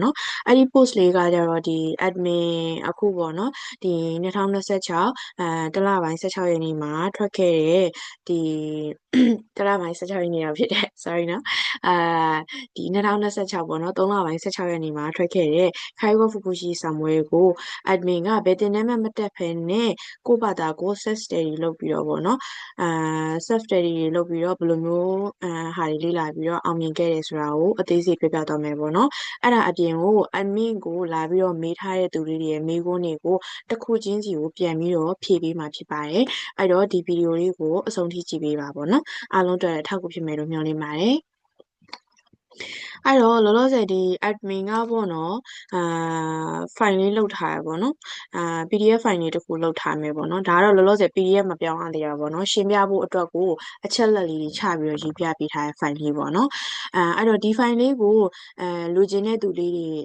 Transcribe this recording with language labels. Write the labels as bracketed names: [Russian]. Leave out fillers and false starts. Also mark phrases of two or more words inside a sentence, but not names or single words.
[Burmese] နော်အဲ့ဒီ post လေးကကြတော့ဒီ admin အခုပေါ့နော်ဒီ2026တလပိုင်း16ရက်နေ့မှာထွက်ခဲ့တဲ့ဒီတလပိုင်း16ရက်နေ့ရောက်ဖြစ်တယ် sorry နော်ဒီ2026ပေါ့နော်3လပိုင်း16ရက်နေ့မှာထွက်ခဲ့တဲ့ Kaigo Fukushi စာမွေးကို admin ကဘယ်တင်တန်းမှမတက်ဖ ೇನೆ ကိုယ့်ဘာသာကို [English] self study [Burmese] လုပ်ပြီးတော့ပေါ့နော် [English] self study [Burmese] လုပ်ပြီးတော့ဘယ်လိုမျိုးဟာတွေလေ့လာပြီးတော့အောင်မြင်ခဲ့တယ်ဆိုတာကိုအသေးစိ တ်ပြပြသွားမယ်ပေါ့နော်အဲ့ဒါအပြင်ကို admin ကိုလာပြီးတော့မေးထားတဲ့သူတွေရဲ့မေးခွန်းတွေကိုတစ်ခုချင်းစီကိုပြန်ပြီး တော့ဖြေပေးမှာဖြစ်ပါတယ်အဲ့တော့ဒီဗီဒီယိုလေးကိုအဆုံးထိကြည့်ပေးပါပေါ့နော်အားလုံးအတွက်ထောက်ကူဖြစ်မယ်လို့မျှော်လင့်ပါတယ်အဲ့တော့လောလောဆယ်ဒီ admin ကပေါ့နော်file လေးလုတ်ထားရပေါ့နော် [English] PDF file [Burmese] လေးတစ်ခုလုတ်ထားမယ်ပေါ့နော်ဒါကတော့လောလောဆယ် PDF မပြောင်းရသေးတာပေါ့နော်ရှင်းပြဖို့အတွက်ကိုအချက်လက်လေးချပြီးတော့ရေးပြပေးထားတဲ့ file လေးပေါ့နော်အဲ့တော့ဒီ file လေးကိုလိုချင်တဲ့သူလေးတွေ